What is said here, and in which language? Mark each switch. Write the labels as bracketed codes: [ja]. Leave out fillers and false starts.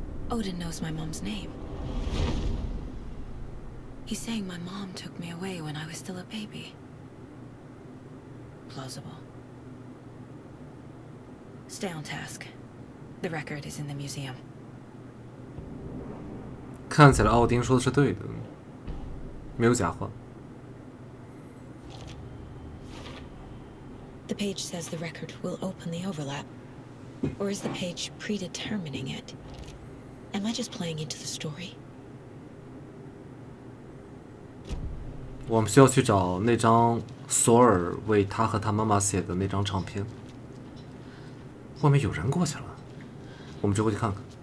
[en] Odin knows my mom's name. He's saying my mom took me away when I was still a baby. Plausible. Stay on task. The record is in the museum. [zh] 看起来奥丁说的是对的，没有假话。 [en] The page says the record will open the overlap. Or is the page predetermining it? Am I just playing into the story? [zh] 我们需要去找那张索尔为他和他妈妈写的那张唱片。外面有人过去了，我们就过去看看。